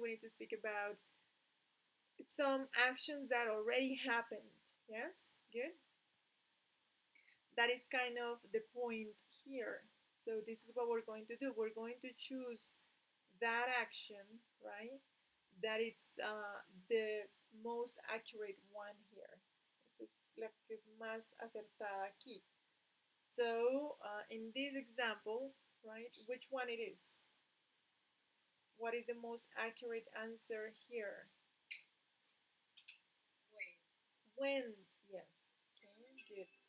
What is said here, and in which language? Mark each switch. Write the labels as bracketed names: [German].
[English] We need to speak about some actions that already happened. Yes, good. That is kind of the point here. So this is what we're going to do. We're going to choose that action, right? That it's the most accurate one here. [Spanish] Esa es la que es más acertada aquí. [English] So in this example, right, which one it is? What is the most accurate answer here? Went, yes. Okay, good.